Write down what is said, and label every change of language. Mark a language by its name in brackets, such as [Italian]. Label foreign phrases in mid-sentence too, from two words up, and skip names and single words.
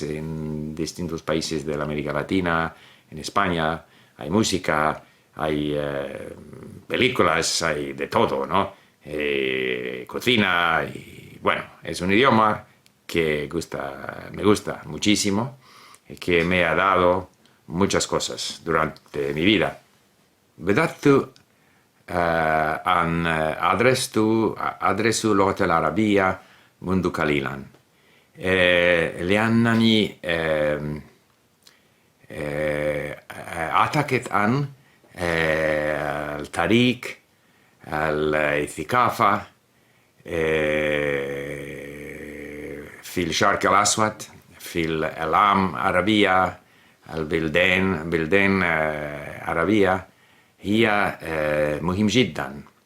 [Spanish] En distintos países de la América Latina, en España, hay música, hay películas, hay de todo, ¿no? Cocina, y bueno, es un idioma que me gusta muchísimo, que me ha dado muchas cosas durante mi vida. [Arabic] بدأت أن أدرس اللغة العربية منذ قليلا، لأنني أعتقد أن التاريخ، الثقافة في الشرق الأسود، في العالم العربية، البلدان عربية هي مهم جدا.